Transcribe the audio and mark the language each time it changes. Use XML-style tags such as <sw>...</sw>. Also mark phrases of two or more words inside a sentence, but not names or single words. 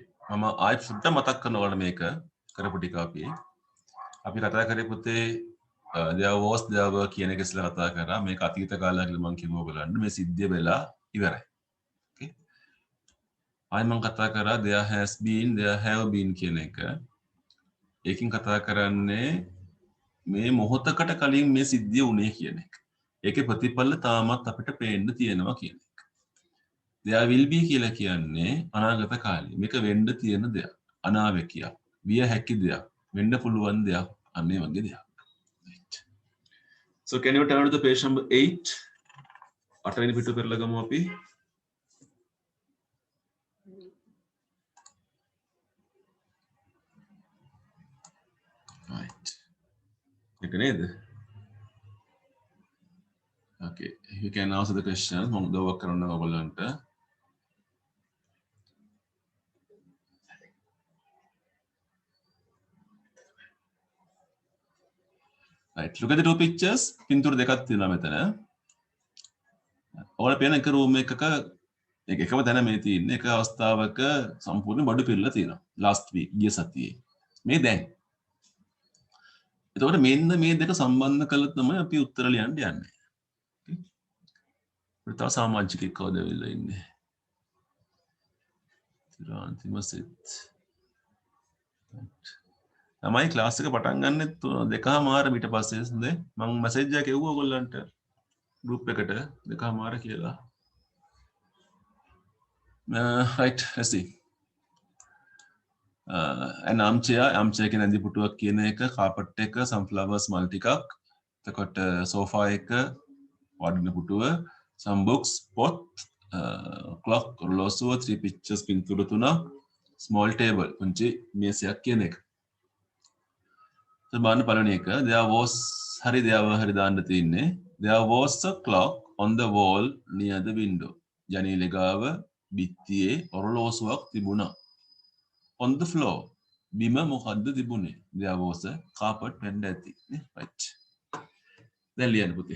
<si>මම ආයෙත් සුට්ට මතක් කරනකොට මේක කරපු ටික අපි කතා කරේ පුතේ</si> <en>there was there were</en> <si>කියන එක ඉස්සෙල්ලා කතා කරා මේක අතීත කාලයක් කියලා මම කිව්වා ඔයගලන්ට මේ සිද්ධිය වෙලා ඉවරයි. Okay. ආයෙ මම කතා කරා</si> <en>there has been there have been</en> <si>කියන එක. ඒකෙන් කතා කරන්නේ මේ මොහොතකට කලින් මේ සිද්ධිය වුණේ කියන එක. ඒකේ ප්‍රතිඵල තාමත් අපිට පේන්න තියෙනවා කියන එක.</si> <en>there will be</en> <si>කියලා කියන්නේ අනාගත කාලේ. මේක වෙන්න තියෙන දෙයක්. අනාවැකියක්. විය හැකි දෙයක්. වෙන්න පුළුවන් දෙයක්. අන්න ඒ වගේ දෙයක්. Right.</si> <en>So can you turn to the page number 8?</en> <si>8 වෙනි පිටු පෙරලා ගමු අපි. Right. ඒක නේද?</si> <en>Okay, you can answer the question.</en> <si>මම දවස් කරන්න ඔයගොල්ලන්ට.</si> <en>Right, look at the two pictures.</en> <si>පින්තූර දෙකක් තියෙනවා මෙතන. ඔයාලා පේන එක රූම් එකක එකම තැන මේ තියෙන්නේ එක අවස්ථාවක සම්පූර්ණ බඩු පිරලා තියෙනවා.</si> <en>last week</en> <si>ගිය සතියේ. මේ දැන්. එතකොට මෙන්න මේ දෙක සම්බන්ධ කළා තමයි අපි උත්තර ලියන්න යන්නේ. තව සමාජිකයෙක් කවුද වෙලා ඉන්නේ? තිරාන්තිම සෙත්. තමයි ක්ලාස් එක පටන් ගන්නෙ 2:00 ඊට පස්සේ හොඳේ මම මැසේජ් එකක් එව්වා ඔයගොල්ලන්ට group එකට 2:00 කියලා.</si> <en>right, let's see. an armchair</en> <si>කියන ඇඳි පුටුවක් කියන එක carpet එක sunflowers මල් ටිකක් එතකොට sofa එක වඩින පුටුව</si> <en>some books pot clock</en> <si>ඔරලෝසුව 3 pictures පින්තූර 3</si> <en>small table</en> <si>පුංචි මේසයක් කියන එක. බලන්න පළවෙනි එක</si> <en>there was</en> <si>හරි දාන්න තියෙන්නේ</si> <en>there was a clock on the wall near the window.</en> <si>ජනේලෙ ගාව බිත්තියේ ඔරලෝසුවක් තිබුණා.</si> <en>on the floor</en> <si>බිම මොකද්ද තිබුණේ?</si> <en>there was a carpet</en> <si>වෙන්න ඇති නේ. right. දැන් ලියන්න පුතේ.</si>